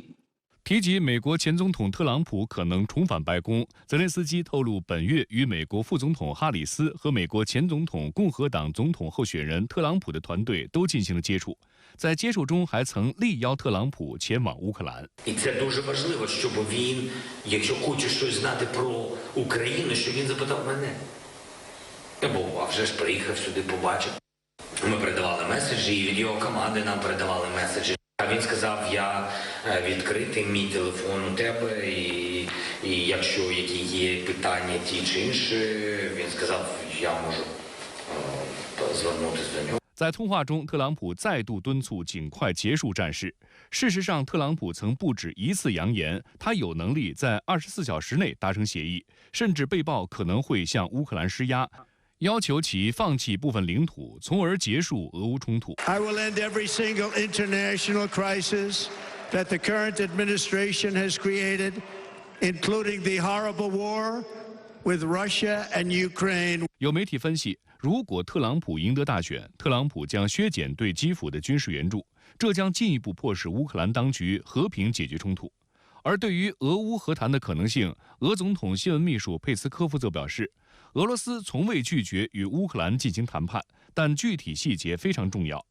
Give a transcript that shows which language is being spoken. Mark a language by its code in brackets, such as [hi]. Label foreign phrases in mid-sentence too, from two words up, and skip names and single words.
[zh] 提及美国前总统特朗普可能重返白宫，泽连斯基透露，本月与美国副总统哈里斯和美国前总统共和党总统候选人特朗普的团队都进行了接触，在接触中还曾力邀特朗普前往乌克兰。 [uk] І це дуже важливо, щоб він, якщо хоче щось знати про Україну, щоб він запитав мене. Бо, а вже ж приїхав сюди, побачив. Ми передавали меседжі, і від його команди нам передавали меседжі. А він сказав, я відкритий, мій телефон у тебе, і якщо які є питання ті чи інші, він сказав, я можу звернутися до нього. [zh] 在通话中，特朗普再度敦促尽快结束战事。事实上，特朗普曾不止一次扬言，他有能力在24小时内达成协议，甚至被曝可能会向乌克兰施压，要求其放弃部分领土，从而结束俄乌冲突。 [en] I will end every single international crisis that the current administration has created, including the horrible war with Russia and Ukraine. [zh] 有媒体分析，如果特朗普赢得大选，特朗普将削减对基辅的军事援助，这将进一步迫使乌克兰当局和平解决冲突。而对于俄乌和谈的可能性，俄总统新闻秘书佩斯科夫则表示，俄罗斯从未拒绝与乌克兰进行谈判，但具体细节非常重要。